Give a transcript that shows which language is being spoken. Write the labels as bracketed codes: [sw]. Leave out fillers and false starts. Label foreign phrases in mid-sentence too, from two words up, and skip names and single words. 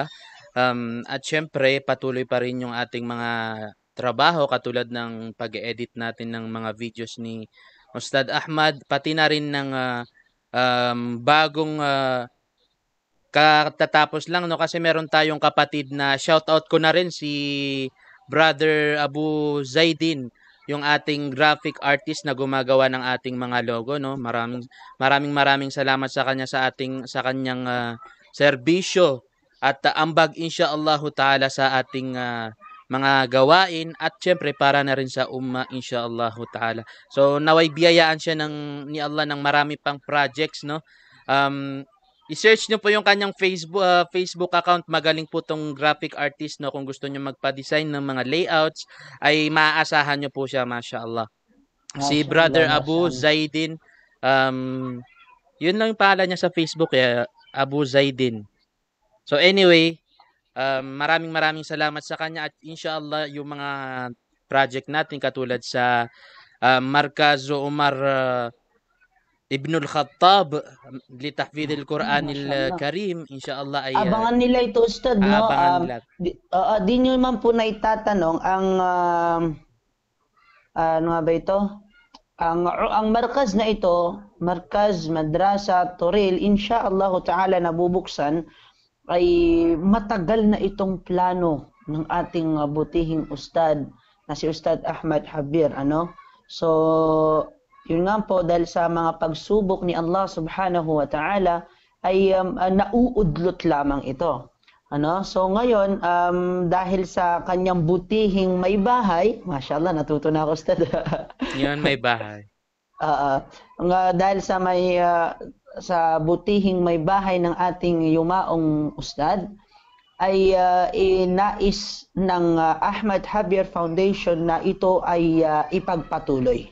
[tl] At syempre, patuloy pa rin yung ating mga trabaho, katulad ng pag-edit natin ng mga videos ni Ustad Ahmad, pati na rin ng bagong katatapos lang, kasi meron tayong kapatid na shoutout ko na rin, si Brother Abu Zaidin. yung ating [en] graphic artist [tl] na gumagawa ng ating mga logo, no. Maraming salamat sa kanya sa kanyang serbisyo at ambag [ar] إن شاء الله تعالى [tl] sa ating mga gawain at syempre para na rin sa umma [ar] إن شاء الله تعالى. [tl] So naway biyayaan siya ni Allah ng marami pang projects, no. I-search nyo po yung kanyang Facebook account. Magaling po tong [en] graphic artist, [tl] no. Kung gusto nyo magpa-design ng mga layouts, ay maaasahan nyo po siya, mashallah. Si Masya Brother Allah, Abu [ar] ما شاء الله. [tl] Zaidin, yun lang yung pangalan niya sa Facebook, Abu Zaidin. [en] So anyway, [tl] maraming salamat sa kanya at inshallah yung mga project natin katulad sa Markaz Umar Ibnul Khattab litahfidil Masya Quranil Allah. Karim, inshallah ay Abangan nila ito, Ustad, no? aabangan nila. Di nyo man po na itatanong ang ano nga ba ito? Ang markaz na ito, Markaz Madrasa Toril, [ar] إن شاء الله تعالى [tl] nabubuksan, ay matagal na itong plano ng ating butihing ustad na si Ustad Ahmad Habir, ano? So, yun nga po, dahil sa mga pagsubok ni Allah [ar] سبحانه وتعالى, [tl] ay nauudlot lamang ito. Ano? So ngayon, dahil sa kanyang butihing may bahay, mashallah, natuto na ako, Ustad. Yun, may bahay. Dahil sa sa butihing may bahay ng ating yumaong ustad, ay inais ng Ahmad Habir Foundation na ito ay ipagpatuloy.